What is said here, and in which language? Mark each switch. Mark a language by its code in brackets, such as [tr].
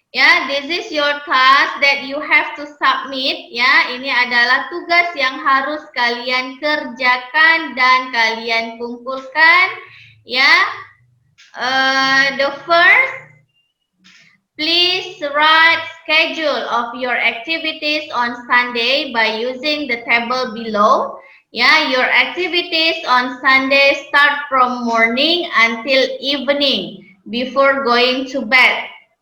[en] Ya, this is your task that you have to submit. [id] Ya, ini adalah tugas yang harus kalian kerjakan dan kalian kumpulkan. [en] Ya, the first, please write schedule of your activities on Sunday by using the table below. Ya, your activities on Sunday start from morning until evening before going to bed.